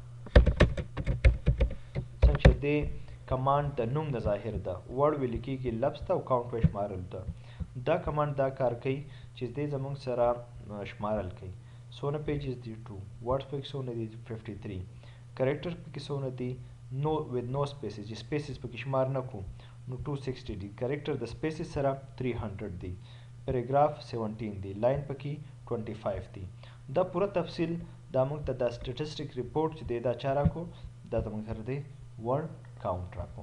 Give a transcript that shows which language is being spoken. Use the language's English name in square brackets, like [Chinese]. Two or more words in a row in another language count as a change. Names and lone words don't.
[Pashto] څنګه چې دې کمانډ د نوم د ظاهر ده، ورډ ویل کېږي لفظ ته او کاونټ به شمارل ده. دا کمانډ دا کار کوي چې دې زموږ سره شمارل کوي. څونه پیجز دي 2 ورډز پکې څونه دي 53 کریکټر پکې څونه دي نو [English] with no spaces [Pashto] چې سپیسز پکې شمار نه کو نو 260 دي. کریکټر د سپیسز سره 300 دي. پیراګراف 17 دي. لاین پکې 25 دي. دا پوره تفصیل دا موږ ته د [English] statistic report [Pashto] چې دی دا چا راکو دا زموږ سره دی [English] word count [Pashto] راکو.